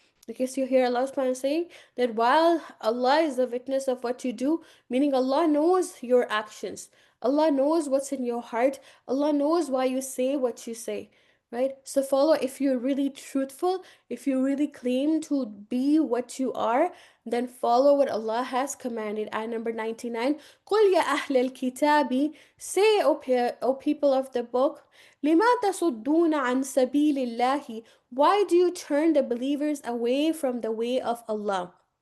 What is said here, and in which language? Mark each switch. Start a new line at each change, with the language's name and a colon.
English: Because you hear Allah subhanahu saying that while Allah is the witness of what you do, meaning Allah knows your actions, Allah knows what's in your heart, Allah knows why you say what you say, right? So follow, if you're really truthful, if you really claim to be what you are, then follow what Allah has commanded. Ayah number 99,
Arabic: قُلْ يَا أَهْلَ الْكِتَابِ.
English: Say, O people of the book,
Arabic: لِمَا تَصُدُّونَ عَنْ سَبِيلِ اللَّهِ.
English: Why do you turn the believers away from the way of Allah?